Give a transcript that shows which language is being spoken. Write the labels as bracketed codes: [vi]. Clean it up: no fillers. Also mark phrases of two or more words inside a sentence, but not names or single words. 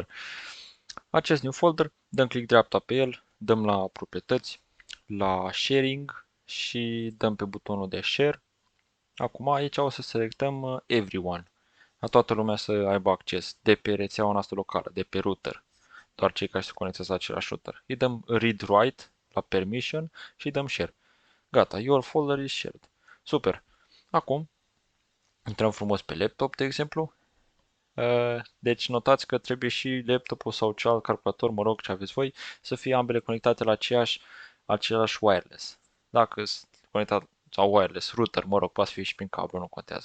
[ro] Acest [en] new folder, [ro] dăm click dreapta pe el, dăm la proprietăți, la sharing și dăm pe butonul de share. Acum aici o să selectăm everyone. La toată lumea să aibă acces de pe rețeaua noastră locală, de pe router. Doar cei care se conectează la același router. Îi dăm read-write la permission și îi dăm share. Gata, [en] your folder is shared. [ro] Super. Acum, intrăm frumos pe laptop, de exemplu. Deci notați că trebuie și laptopul sau celălalt calculator, mă rog, ce aveți voi, să fie ambele conectate la același wireless. Dacă sunt conectat sau wireless, router, mă rog, poate fi și prin cablu, nu contează.